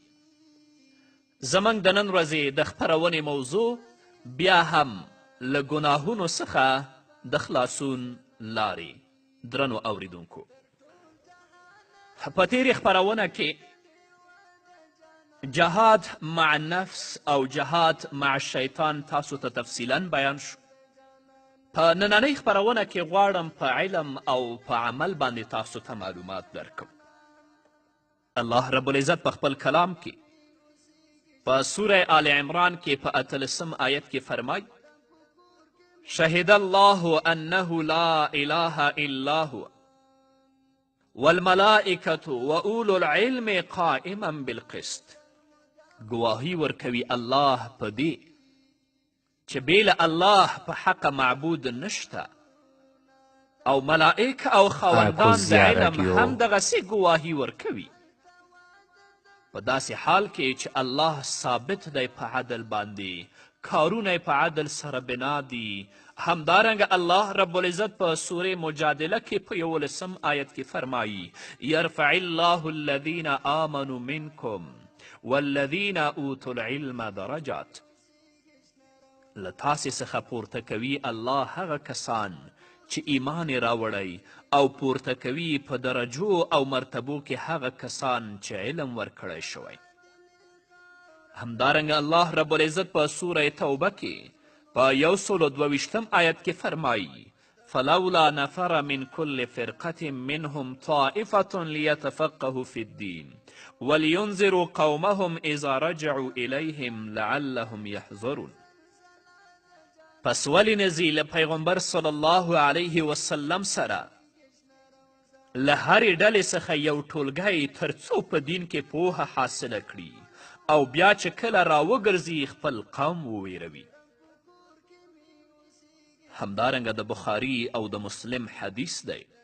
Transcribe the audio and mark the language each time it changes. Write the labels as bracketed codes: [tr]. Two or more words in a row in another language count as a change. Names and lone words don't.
[ps] زموږ د نن ورځې د خپرونې موضوع بیا هم له ګناهونو څخه د خلاصون لارې. درنو اوریدونکو، په تیرې خپرونه کې [ar] جهاد مع نفس [ps] او [ar] جهاد مع شیطان [ps] تاسو ته تفصیلا بیان شو. په نننۍ خپرونه کې غواړم په علم او په عمل باندې تاسو ته معلومات درکړم. [ar] الله رب العزت [ps] په خپل کلام کې په سوره آل عمران کې په 18 آیت کې فرمای: [ar] شهد الله انه لا اله الا هو والملائکة واولو العلم قائما بالقسط. [ps] گواهی ورکوي الله په دې چې بیله الله په حق معبود نشته، او ملائک او خاوندان د علم هم دغسې گواهی ورکوي، په داسې حال کې چې الله ثابت دی په عدل باندې، کارونه یې په عدل سره بنا دي. همدارنګه [ar] الله رب العزت [ps] په سوره مجادله کې په 11 آیت کې فرمایي: [ar] یرفع الله الذین آمنوا منکم والذین اوتوا العلم درجات. [ps] له تاسې څخه پورته کوي الله هغه کسان چې ایمان یې راوړی، او پورته کوي په درجو او مرتبو کې هغه کسان چې علم ورکړی شوی. همدارنګه [ar] الله رب العزت [ps] په سوره توبه کې په 122 آیت کې فرمایي: [ar] فلولا نفر من كل فرقة منهم طائفة ليتفقهوا في الدين ولينذروا قومهم إذا رجعوا إليهم لعلهم يحذرون. [ps] پس ولی نزی له پیغمبر [ar] صلی الله علیه وسلم [ps] سره له هرې ډلې څخه یو ټولګی تر څو په دین کې پوهه حاصله کړي، او بیا چې کله راوګرځي خپل قوم وویروي. همدارنګه د بخاري او د مسلم حدیث دی.